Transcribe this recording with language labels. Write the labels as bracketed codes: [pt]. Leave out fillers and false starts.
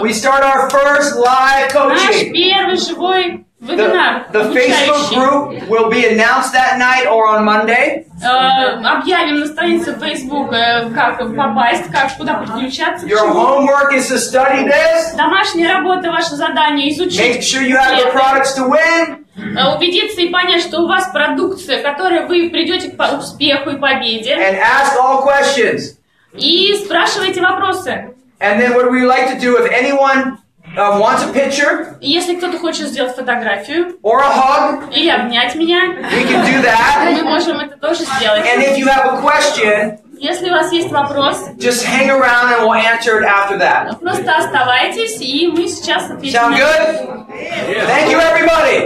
[en] we start our first live coaching. [ru] Наш первый живой вебинар. [en] The Facebook group will be announced that night or on Monday. [ru] Объявим на странице Facebook, как попасть, куда подключаться. [en] Your homework is to study this. [ru] Домашняя работа, ваше задание изучить. [en] Make sure you have the products to win. [ru] Убедиться и понять, что у вас продукция, которой вы придете к успеху и победе. [en] And ask all questions. [ru] И спрашивайте вопросы. [en] And then what we like to do, if anyone wants a picture, [ru] если кто-то хочет сделать фотографию, [en] or a hug, [ru] или обнять меня, [en] we can do that. [ru] Мы можем это тоже сделать. [en] And if you have a question, [ru] если у вас есть вопрос, [en] just hang around and we'll answer it after that. [ru] Просто оставайтесь, и мы сейчас ответим. [en] Sound good? Thank you, everybody.